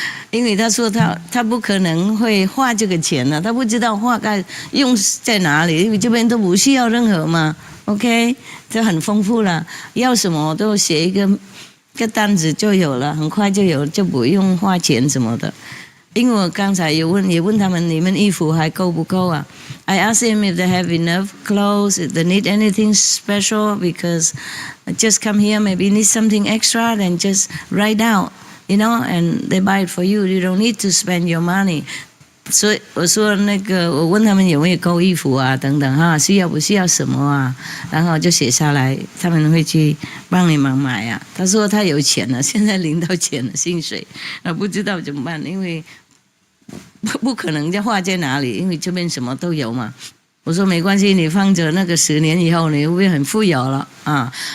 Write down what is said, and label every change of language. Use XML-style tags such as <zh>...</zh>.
<zh>因为他说他不可能会花这个钱了，他不知道花该用在哪里，因为这边都不需要任何嘛 ，OK， 就很丰富了，要什么都写一个单子就有了，很快就有，就不用花钱什么的。因为我刚才也问他们，你们衣服还够不够啊？</zh> <en>I asked them if they have enough clothes, if they need anything special, because just come here, maybe need something extra, then just write out, you know, and they buy it for you. You don't need to spend your money.</en> <zh>所以我说那个，我问他们有没有够衣服啊，等等哈，需要不需要什么啊？然后就写下来，他们会去帮你们买啊。他说他有钱了，现在领到钱了，薪水，不知道怎么办，因为。不可能就花在哪里，因为这边什么都有嘛。我说没关系，你放着那个10年以后，你会不会很富有了啊？</zh>